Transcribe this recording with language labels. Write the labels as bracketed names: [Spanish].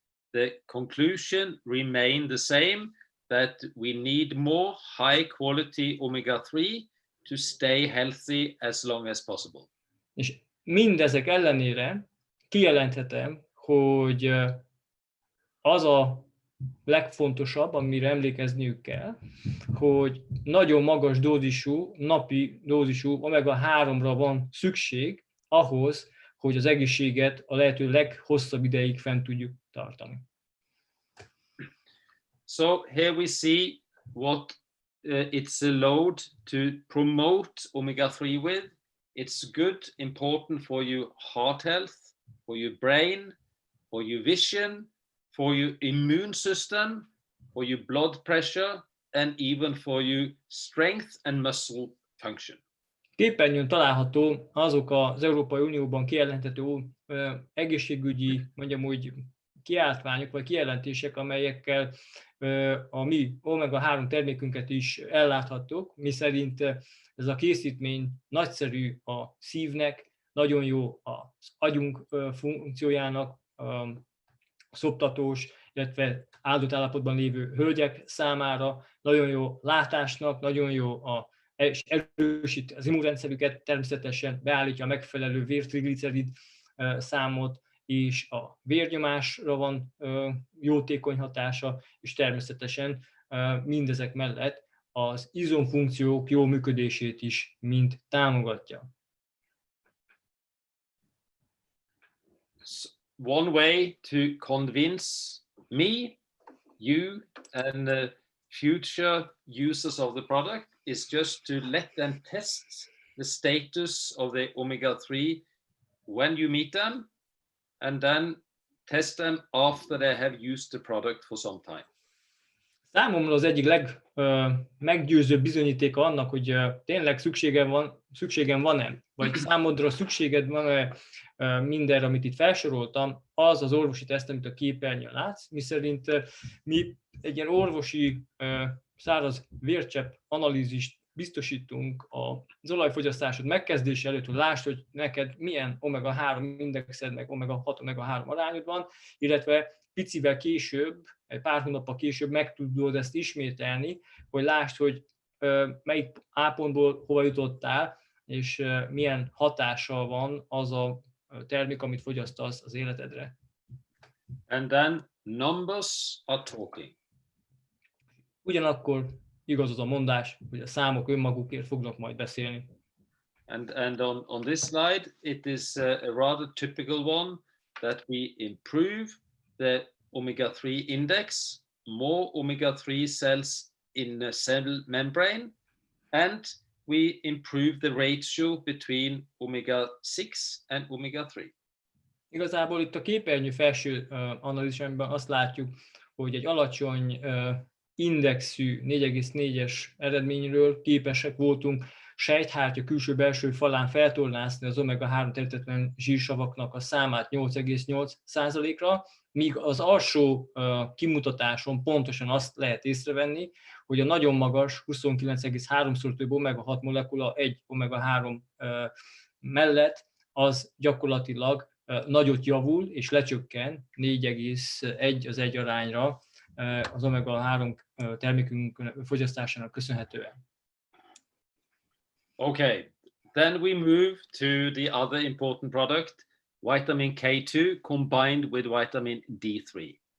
[English] The conclusion remain the same, that we need more high quality omega-3 to stay healthy as long as possible. [Hungarian] És mindezek ellenére kijelenthetem, hogy az a legfontosabb, amire emlékezniük kell, hogy nagyon magas dózisú, napi dózisú omega-3-ra van szükség ahhoz, hogy az egészséget a lehető leghosszabb ideig fent tudjuk tartani. [English] So here we see what it's allowed to promote omega-3 with. It's good, important for your heart health, for your brain, for your vision, for your immune system, for your blood pressure, and even for your strength and muscle function. [Hungarian] Képernyőn található azok az Európai Unióban kijelenthető egészségügyi, mondjam úgy, kiáltványok vagy kijelentések, amelyekkel a mi omega-3 termékünket is elláthattuk, miszerint ez a készítmény nagyszerű a szívnek, nagyon jó az agyunk funkciójának, szoptatós, illetve áldott állapotban lévő hölgyek számára, nagyon jó látásnak, nagyon jó és erősíti az immunrendszerüket, természetesen beállítja a megfelelő vértriglicerid számot, és a vérnyomásra van jótékony hatása, és természetesen mindezek mellett az izomfunkciók jó működését is mind támogatja. [English] One way to convince me, you, and the future users of the product is just to let them test the status of the omega-3 when you meet them, and then test them after they have used the product for some time. [Hungarian] Számomra az egyik legmeggyőzőbb bizonyítéka annak, hogy tényleg szükségem van-e, vagy számodra szükséged van-e mindenre, amit itt felsoroltam, az az orvosi teszt, amit a képernyőn látsz, miszerint mi egy ilyen orvosi száraz vércsepp analízist biztosítunk az olajfogyasztásod megkezdése előtt, hogy lásd, hogy neked milyen omega-3 indexed, meg omega-6, omega-3 arányod van, illetve picivel később, egy pár hónappal később meg tudod ezt ismételni, hogy lásd, hogy melyik A pontból hova jutottál, és milyen hatással van az a termék, amit fogyasztasz az életedre. [English] And then numbers are talking. [Hungarian] Ugyanakkor igaz az a mondás, hogy a számok önmagukért fognak majd beszélni. [English] And on this slide, it is a rather typical one that we improve the omega-3 index, more omega-3 cells in the cell membrane, and we improve the ratio between omega-6 and omega-3. [Hungarian] Igazából itt a képernyő felső analízisben azt látjuk, hogy egy alacsony indexű 4,4-es eredményről képesek voltunk sejthártya külső-belső falán feltornászni az omega-3 természetlen zsírsavaknak a számát 8,8%-ra, míg az alsó kimutatáson pontosan azt lehet észrevenni, hogy a nagyon magas 29,3-szor több omega-6 molekula egy omega-3 mellett az gyakorlatilag nagyot javul és lecsökken 4,1 az 1 arányra az omega-3 termékünk fogyasztásának köszönhetően. [English] Okay, then we move to the other important product, vitamin K2 combined with vitamin D3.